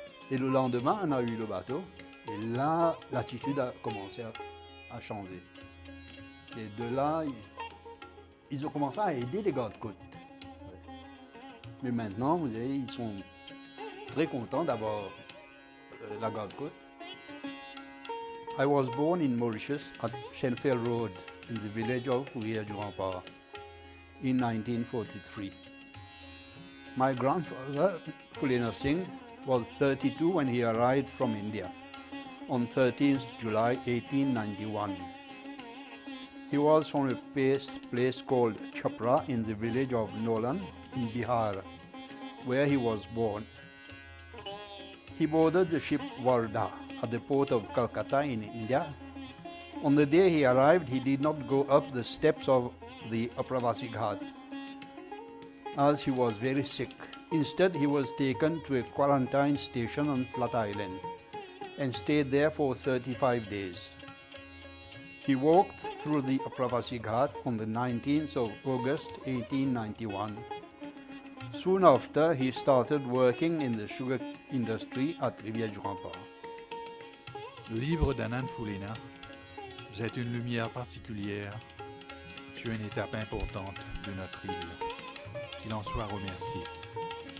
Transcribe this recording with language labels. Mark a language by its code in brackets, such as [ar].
[fr] Et le lendemain, on a eu le bateau. Et là, l'attitude a commencé à changer. Et de là, ils ont commencé à aider les gardes-côtes. Mais maintenant, vous savez, ils sont très contents d'avoir la garde-côte. [en] I was born in Mauritius at Shenfield Road in the village of Ria-du-Rempart in 1943. My grandfather, Fulena Singh, was 32 when he arrived from India on 13th July 1891. He was from a place called Chapra in the village of Nolan in Bihar, where he was born. He boarded the ship Varda at the port of Calcutta in India. On the day he arrived, he did not go up the steps of the Apravasi Ghat, as he was very sick. Instead, he was taken to a quarantine station on Flat Island and stayed there for 35 days. He walked through the Apravasi Ghat on the 19th of August 1891. Soon after, he started working in the sugar industry at Rivière-du-Rempart. [fr] Le livre d'Anand Fulena jette une lumière particulière sur une étape importante de notre île. Qu'il en soit remercié.